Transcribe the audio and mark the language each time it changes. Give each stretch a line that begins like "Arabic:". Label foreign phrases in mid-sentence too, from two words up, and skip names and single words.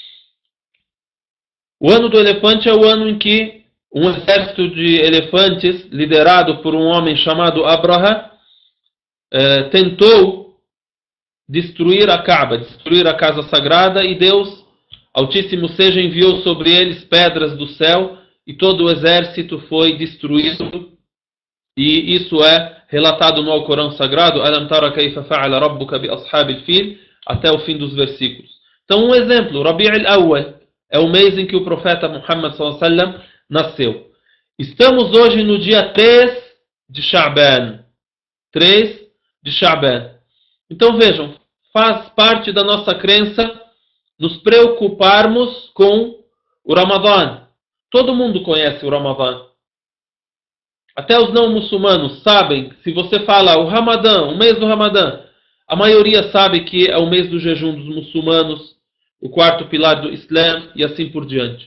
Portuguese: O ano do elefante é o ano em que um exército de elefantes, liderado por um homem chamado Abraha, tentou destruir a Kaaba, destruir a casa sagrada, e Deus, Altíssimo seja, enviou sobre eles pedras do céu, e todo o exército foi destruído. E isso é relatado no Alcorão Sagrado,
Arabic: ألم تر كيف فعل ربك بأصحاب الفيل,
Portuguese: até o fim dos versículos. Então, um exemplo, Rabi' al-Awwal é o mês em que o profeta Muhammad
Arabic: صلى الله عليه وسلم
Portuguese: nasceu. Estamos hoje no dia 3 de Sha'ban. 3 de Sha'ban. Então vejam, faz parte da nossa crença nos preocuparmos com o Ramadã. Todo mundo conhece o Ramadã. Até os não muçulmanos sabem, se você fala o Ramadã, o mês do Ramadã, a maioria sabe que é o mês do jejum dos muçulmanos, o quarto pilar do Islã e assim por diante.